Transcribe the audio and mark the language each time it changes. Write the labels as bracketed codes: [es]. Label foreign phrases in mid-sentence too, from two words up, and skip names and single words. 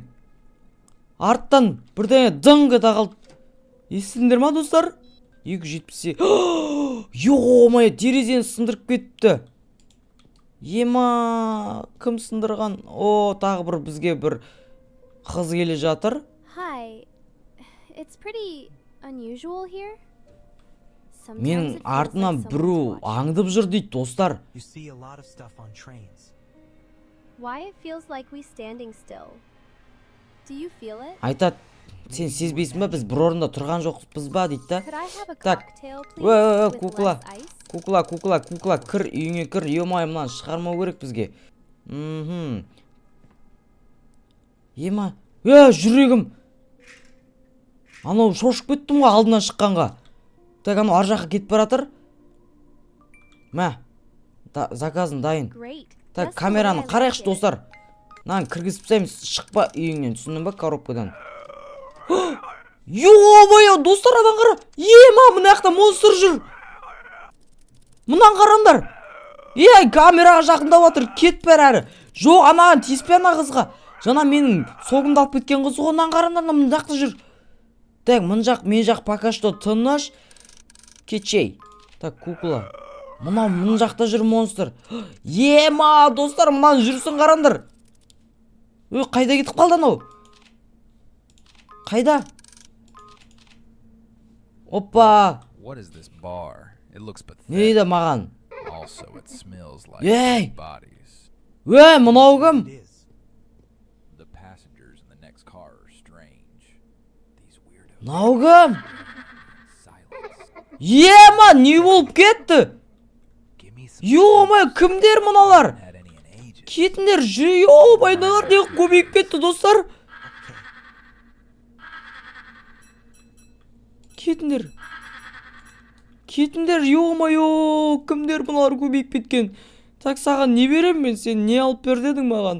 [kk] Арттан бірдеңе дыңғы тағылды. Естіңдер ма, достар? 270. Ё-моё, терезені сындырып кетті. Ема, кім сындырған? О, тағы бір бізге бір қыз келе жатыр. [en] Hi. It's pretty unusual here. [kk] Менің артынан біру аңдып жүр дейді, достар. [en] You see a lot of stuff on trains. Why it feels like we standing still. Do you feel it? [kk] Айтады, сен сезбейсің ба, біз бір орында тұрған жоқпыз ба дейді да. [en] Could I have a [kk] Так. [en] cocktail, please, with [kk] Кукла. [en] less ice? [kk] Кукла, кір, үйіңе кір. Ё-моё, мынаны шығармау керек бізге. Ема, жүрегім. Анау шошып кеттім ғой алдынан шыққанға. Так, анау ар жаққа кетіп баратыр. Мә, заказын дайын. [en] Great. [kk] Так, [en] Just the [kk] камераны [en] way I [kk] қарайықшы, [en] like it. [kk] достар. Нан кіргізіп тастаймыз, шықпа үйіңнен, түсіндің ба, коробкадан. Ё-моё, достар, адан қара. Ема, мына жақта монстр жүр. Мынан қараңдар. Камераға жақындап жатыр, кет бер әрі. Жоқ, анаған тиіспе ана қызға. Жаңа менің согымды алып кеткен қыз ғой, мынан қараңдар, мына жақта жүр. Так, мен жақ [ru] пока что [kk] тыныш. Кетшей. Так, кукла. Мына жақта жүр монстр. Ема, достар, мынаны жүрсін қараңдар. Қайда кетіп қалды анау? Қайда? Опа. [en] What is this bar? It looks pathetic. [kk] Не дейді маған? [en] Also, it smells like Hey! dead bodies. [kk] Мынау кім? [en] It is. The passengers in the next car are strange. These weirdos. [kk] Мынау кім? [en] Silence. [kk] Ема, не болып кетті? [en] Give me some. [kk] Ё-моё, кімдер мыналар? [en] Had any in ages. [kk] Кетіңдер, ойбайлар, не көбейіп кетті достар. Кетіңдер. Кетіңдер, ё-моё, кімдер бұлар көбейіп кеткен. Так, саған не берем мен, сен не алып бер дедің маған?